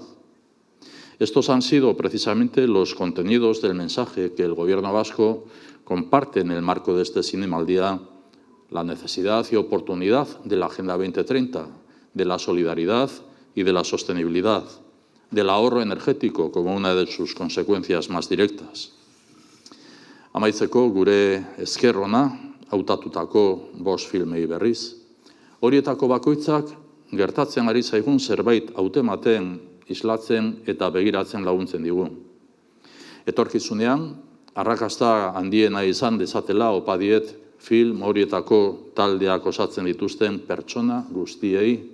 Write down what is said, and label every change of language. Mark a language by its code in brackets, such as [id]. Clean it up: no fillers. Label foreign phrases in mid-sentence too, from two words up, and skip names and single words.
[es] Estos han sido precisamente los contenidos del mensaje que el Gobierno vasco comparte en el marco de este Cinema al Día, la necesidad y oportunidad de la Agenda 2030, de la solidaridad y de la sostenibilidad, del ahorro energético como una de sus consecuencias más directas. [eu] Amaitzeko gure esker ona, hautatutako 5 filmei berriz, horietako bakoitzak gertatzen ari zaigun zerbait hautematen, islatzen eta begiratzen laguntzen digu. Etorkizunean, arrakasta handiena izan dezatela opa diet film horietako taldeak osatzen dituzten pertsona guztiei.